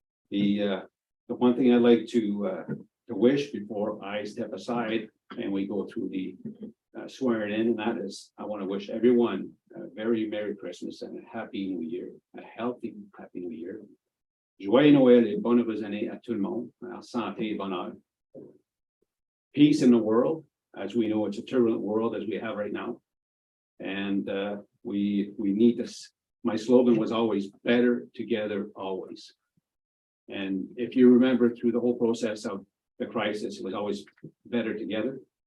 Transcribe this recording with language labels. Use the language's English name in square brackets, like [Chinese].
[English] The one thing I'd like to wish before I step aside and we go through the swearing in, and that is, I want to wish everyone a very Merry Christmas and a Happy New Year, a healthy Happy New Year. [French] Joyeux Noël et bonnes années à tout le monde, santé et bonheur. [English] Peace in the world, as we know it's a turbulent world as we have right now, And we need this. My slogan was always better together always. And if you remember through the whole process of the crisis, it was always better together.